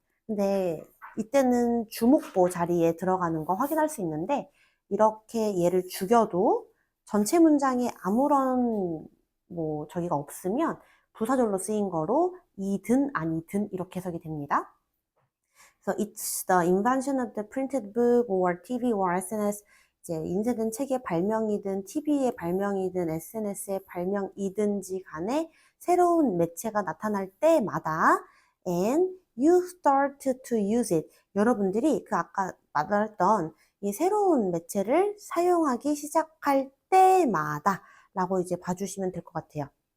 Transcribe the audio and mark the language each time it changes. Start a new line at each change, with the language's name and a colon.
Korean: 근데 이때는 주목보 자리에 들어가는 거 확인할 수 있는데 이렇게 얘를 죽여도 전체 문장에 아무런 저기가 없으면 부사절로 쓰인 거로 이든 아니든 이렇게 해석이 됩니다.
English: So it's the invention of the printed book or TV or SNS.
Korean: 이제 인쇄된 책의 발명이든 TV의 발명이든 SNS의 발명이든지 간에 새로운 매체가 나타날 때마다
English: and you start to use it.
Korean: 여러분들이 아까 말했던 이 새로운 매체를 사용하기 시작할 때마다 라고 이제 봐주시면 될 것 같아요.